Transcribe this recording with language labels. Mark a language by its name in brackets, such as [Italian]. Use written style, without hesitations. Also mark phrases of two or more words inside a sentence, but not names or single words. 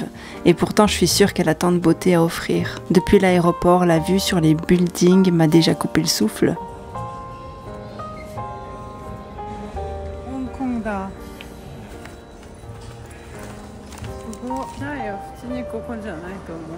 [French] Et pourtant, je suis sûre qu'elle a tant de beauté à offrir. Depuis l'aéroport, la vue sur les buildings m'a déjà coupé le souffle. [Japanese] Hong Kong da. すごい。ないよ。普通にここじゃないと思う。